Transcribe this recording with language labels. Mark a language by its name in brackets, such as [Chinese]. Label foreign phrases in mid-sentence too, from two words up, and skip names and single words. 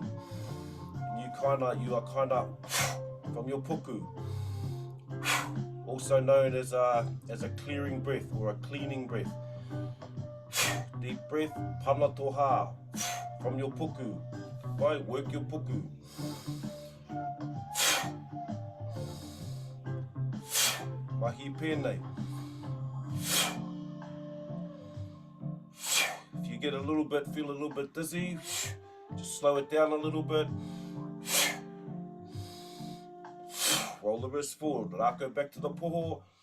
[English] And you are kind of from your puku. Also known as a clearing breath or a cleaning breath. Deep breath, [Māori] pana toha, [English] from your puku. Right, work your puku. [Māori] Mahi pēnei. [English] If you feel a little bit dizzy, just slow it down a little bit. Roll the wrist forward, Rakau back to the poho.